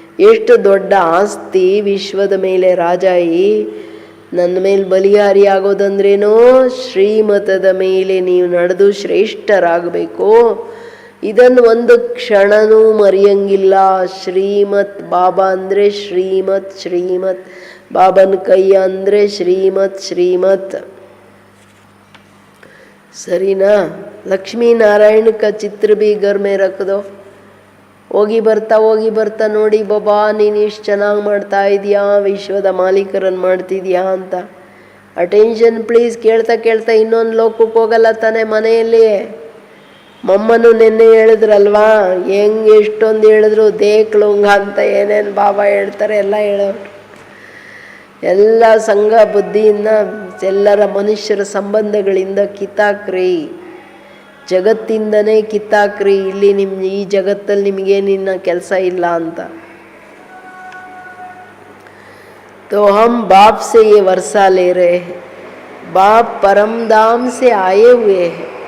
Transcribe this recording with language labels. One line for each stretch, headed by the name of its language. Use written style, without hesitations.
Kannada: ಎಷ್ಟು ದೊಡ್ಡ ಆಸ್ತಿ ವಿಶ್ವದ ಮೇಲೆ ರಾಜಾಯಿ, ನನ್ನ ಮೇಲೆ ಬಲಿಹಾರಿ ಆಗೋದಂದ್ರೇನೋ ಶ್ರೀಮತದ ಮೇಲೆ ನೀವು ನಡೆದು ಶ್ರೇಷ್ಠರಾಗಬೇಕು. ಇದನ್ನು ಒಂದು ಕ್ಷಣನೂ ಮರೆಯಂಗಿಲ್ಲ. ಶ್ರೀಮತ್ ಬಾಬಾ ಅಂದರೆ ಶ್ರೀಮತ್, ಶ್ರೀಮತ್ ಬಾಬನ ಕೈ ಅಂದರೆ ಶ್ರೀಮತ್, ಶ್ರೀಮತ್. ಸರಿನಾ?
Hindi: ಲಕ್ಷ್ಮೀನಾರಾಯಣ का ಚಿತ್ರ भी घर में रख दो.
Kannada: ಹೋಗಿ ಬರ್ತಾ ನೋಡಿ ಬಾಬಾ ನೀನು ಇಷ್ಟು ಚೆನ್ನಾಗಿ ಮಾಡ್ತಾ ಇದೆಯಾ, ವಿಶ್ವದ ಮಾಲೀಕರನ್ನು ಮಾಡ್ತಿದ್ಯಾ ಅಂತ. Attention please. ಕೇಳ್ತಾ ಇನ್ನೊಂದು ಲೋಕಕ್ಕೆ ಹೋಗಲ್ಲ ತಾನೆ ಮನೆಯಲ್ಲಿ. ಮಮ್ಮನು ನಿನ್ನೆ ಹೇಳಿದ್ರಲ್ವಾ, ಹೆಂಗೆ ಎಷ್ಟೊಂದು ಹೇಳಿದ್ರು ದೇಕ್ಲುಂಗ ಅಂತ ಏನೇನು ಬಾಬಾ ಹೇಳ್ತಾರೆ ಎಲ್ಲ ಹೇಳೋರು. ಎಲ್ಲ ಸಂಘ ಬುದ್ಧಿಯಿಂದ ಎಲ್ಲರ ಮನುಷ್ಯರ ಸಂಬಂಧಗಳಿಂದ ಕಿತ್ತಾಕ್ರಿ, ಜಗತ್ತಿಂದನೇ ಕಿತ್ತಾಕ್ರಿ. ಇಲ್ಲಿ ಈ ಜಗತ್ತಲ್ಲಿ ನಿಮಗೇನಿನ್ನ ಕೆಲಸ ಇಲ್ಲ ಅಂತ.
Hindi: तो हम बाप से ये वर्षा ले रहे हैं, बाप परम धाम से आए हुए हैं.